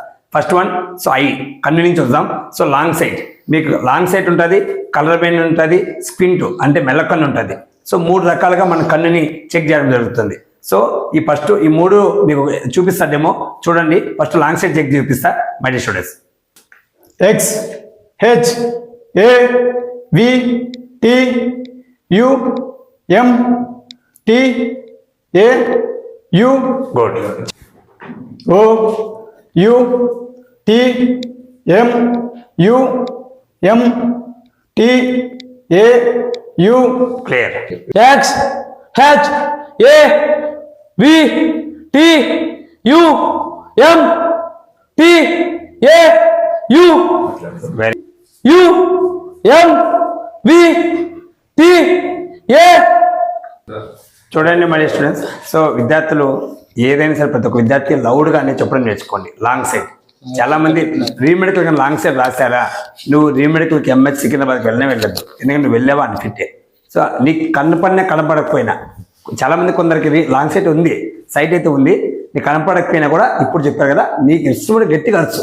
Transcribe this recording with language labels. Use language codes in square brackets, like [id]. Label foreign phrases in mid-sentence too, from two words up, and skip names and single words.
[en] first one, [te] సో ఐ కన్ను నుంచి వద్దాం. [en] so long sight, [te] మీకు [en] long sight [te] ఉంటుంది, [en] colour blain [te] ఉంటుంది, స్క్వింట్ అంటే మెల్లకన్ను ఉంటుంది. సో మూడు రకాలుగా మన కన్నుని చెక్ చేయడం జరుగుతుంది. సో ఈ మూడు మీకు చూపిస్తా డెమో చూడండి. [en] first long sight check [te] చూపిస్తా [en] my dear students. X H A V T U M T A U గుడ్. O U T M U M T A U క్లియర్. X H A V T U M T A U వెరీ U M V T A. చూడండి my dear students. [te] సో విద్యార్థులు ఏదైనా సరే ప్రతి ఒక్క విద్యార్థి లౌడ్గా అనేది చెప్పడం నేర్చుకోండి. [en] long side [te] చాలా మంది రీమెడికల్ కానీ [en] long side [te] రాశారా, నువ్వు రీమెడికల్కి ఎంహెచ్ సికింద్రాబాద్కి వెళ్ళొద్దు, ఎందుకంటే నువ్వు వెళ్ళావా అని ఫిట్టే. సో నీకు కన్ను పడినా కనపడకపోయినా, చాలా మంది కొందరికి [en] long sight [te] ఉంది, సైట్ అయితే ఉంది, నీకు కనపడకపోయినా కూడా ఇప్పుడు చెప్పారు కదా, నీకు ఇష్టపడి గట్టిగా అరుచు.